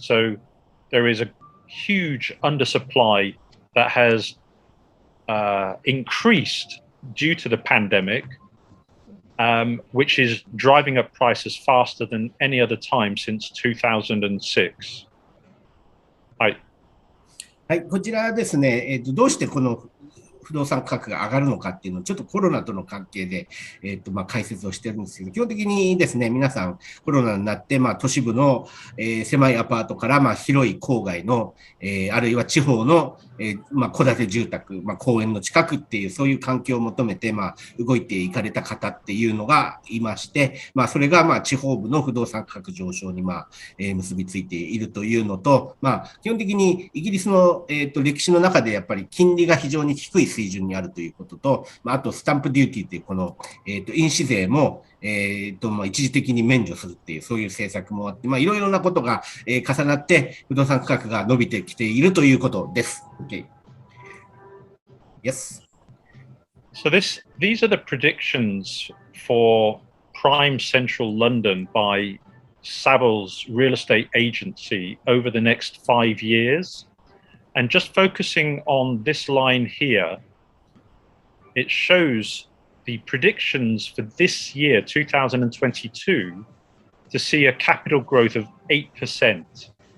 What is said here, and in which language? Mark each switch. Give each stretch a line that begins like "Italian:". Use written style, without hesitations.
English: So there is a huge undersupply that has increased due to the pandemic, which is driving up prices faster than any other time since 2006.
Japanese: はい、こちらですね、どうしてこの不動産価格が上がるのかっていうのをちょっとコロナとの関係で、解説をしてるんですけど、基本的にですね、皆さんコロナになって、都市部の、狭いアパートから、広い郊外の、あるいは地方の、戸建て住宅、公園の近くっていう、そういう環境を求めて、動いていかれた方っていうのがいまして、それが、地方部の不動産価格上昇に、結びついているというのと、基本的にイギリスの、歴史の中でやっぱり金利が非常に低い水準にあるということと、あとスタンプデューティーというこの、印紙税も、一時的に免除するっていう、そういう政策もあって、いろいろなことが、重なって、不動産価格が伸びてきているということです。
English: Okay. Yes. So these are the predictions for prime central London by Savills Real Estate Agency over the next 5 years. And just focusing on this line here, it shows the predictions for this year, 2022, to see a capital growth of 8%.